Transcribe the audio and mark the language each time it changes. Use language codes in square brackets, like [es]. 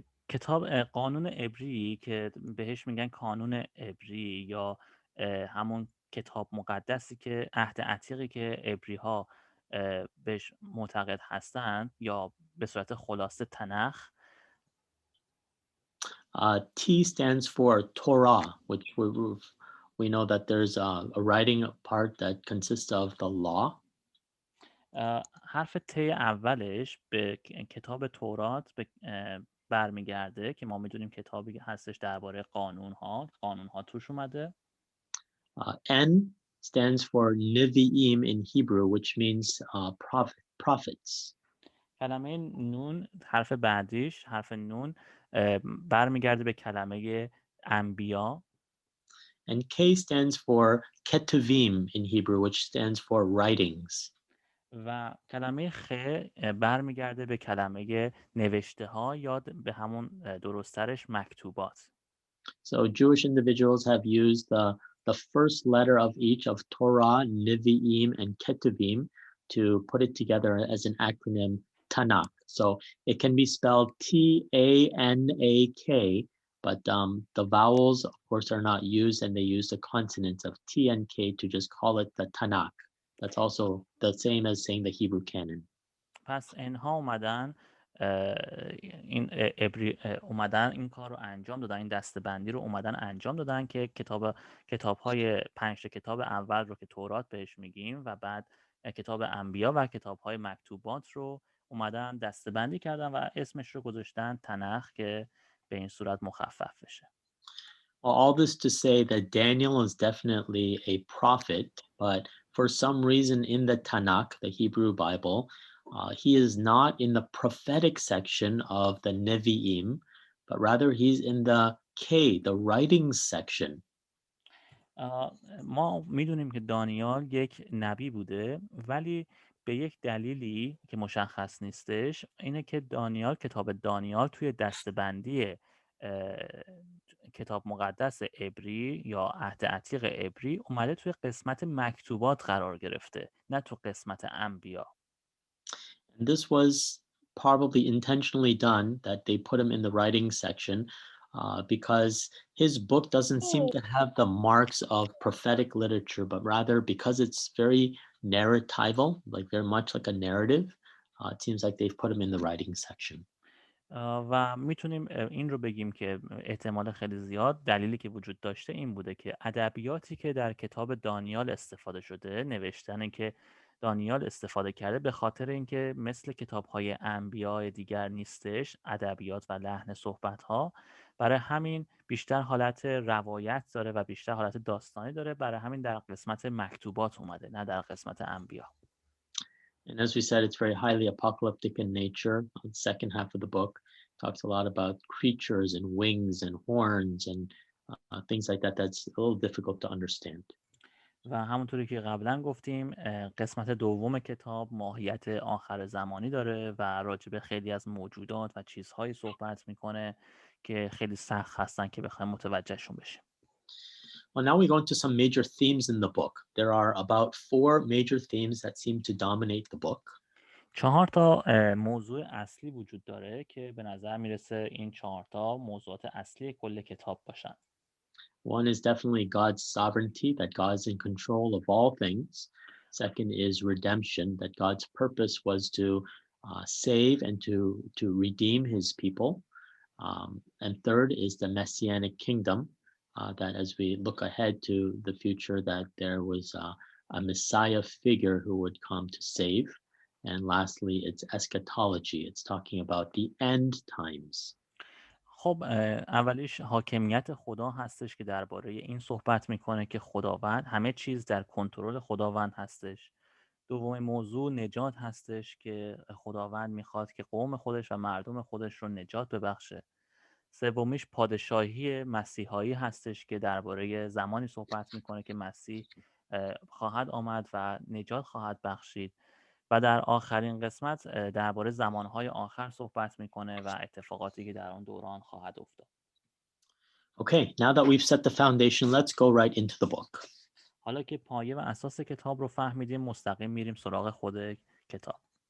[fa] کتاب قانون عبری که بهش میگن کانون عبری یا همون کتاب مقدسی که عهد عتیقی که عبری ها بهش معتقد هستند یا به صورت خلاصه تنخ. [en] T stands for Torah, which we know that there's a writing part that consists of the law. [fa] حرف ت اولش به کتاب تورات برمیگرده که ما میدونیم کتابی هستش درباره قانون ها توش اومده. [en] N stands for Nevi'im in Hebrew, which means prophets. [fa] کلمه نون حرف بعدیش حرف نون برمیگرده به کلمه انبیا. [en] And K stands for Ketuvim in Hebrew, which stands for writings. [fa] و کلمه خ برمیگرده به کلمه نوشته ها یا به همون درسترش مکتوبات. [en] So Jewish individuals have used the first letter of each of Torah, Nevi'im, and Ketuvim to put it together as an acronym Tanakh. So it can be spelled T-A-N-A-K, but the vowels, of course, are not used, and they use the consonants of T and K to just call it the Tanakh. That's also the same as saying the Hebrew canon. [fa] پس اینها اومدن این ابری اومدن این کار رو انجام دادن، این دسته‌بندی رو اومدن انجام دادن که کتاب‌های 5 کتاب اول رو که تورات بهش میگیم و بعد کتاب انبیا و کتاب‌های مکتوبات رو اومدن دسته‌بندی کردن و اسمش رو گذاشتن تنخ که به این صورت مخفف بشه. [en] Well, all this to say that Daniel is definitely a prophet, but for some reason in the Tanakh, the Hebrew Bible, he is not in the prophetic section of the Nevi'im, but rather he's in the K, the writings section. [fa] ما میدونیم که دانیال یک نبی بوده، ولی به یک دلیلی که مشخص نیستش اینه که کتاب دانیال توی دسته‌بندی کتاب مقدس عبری یا عهد عتیق عبری اومده توی قسمت مکتوبات قرار گرفته، نه تو قسمت انبیا. [en] And this was probably intentionally done, that they put him in the writing section, because his book doesn't seem to have the marks of prophetic literature, but rather because it's very narratival, like very much like a narrative, it seems like they've put him in the writing section. [fa] و میتونیم این رو بگیم که احتمال خیلی زیاد دلیلی که وجود داشته این بوده که ادبیاتی که در کتاب دانیال استفاده شده، نوشتنی که دانیال استفاده کرده، به خاطر اینکه مثل کتاب‌های انبیاء دیگر نیستش، ادبیات و لحن صحبت‌ها، برای همین بیشتر حالت روایت داره و بیشتر حالت داستانی داره، برای همین در قسمت مکتوبات اومده، نه در قسمت انبیا. [en] And as we said, it's very highly apocalyptic in nature. The second half of the book talks a lot about creatures and wings and horns and things like that. That's a little difficult to understand. [fa] و همونطوری که قبلا گفتیم قسمت دوم کتاب ماهیت آخر زمانی داره و راجع به خیلی از موجودات و چیزهایی صحبت میکنه که خیلی سخت هستن که بخوایم متوجهشون بشیم. [en] Well, now we go into some major themes in the book. There are about 4 major themes that seem to dominate the book. [fa] 4 تا موضوع اصلی وجود داره که به نظر میرسه این 4 تا موضوعات اصلی کل کتاب باشن. [en] One is definitely God's sovereignty, that God is in control of all things. Second is redemption, that God's purpose was to save and to redeem his people. And third is the messianic kingdom, that as we look ahead to the future, that there was a Messiah figure who would come to save. And lastly, it's eschatology. It's talking about the end times. [fa] خب اولیش حاکمیت خدا هستش که درباره این صحبت میکنه که خداوند همه چیز در کنترل خداوند هستش. دومین موضوع نجات هستش که خداوند میخواد که قوم خودش و مردم خودش رو نجات ببخشه. سومیش پادشاهی مسیحایی هستش که درباره زمانی صحبت میکنه که مسیح خواهد آمد و نجات خواهد بخشید. و در آخرین قسمت درباره زمانهای آخر صحبت میکنه و اتفاقاتی که در آن دوران خواهد افتاد. [en] Okay, now that we've set the foundation, let's go right into the book. [fa] حالا که پایه و اساس کتاب رو فهمیدیم، مستقیم میریم سراغ خود کتاب.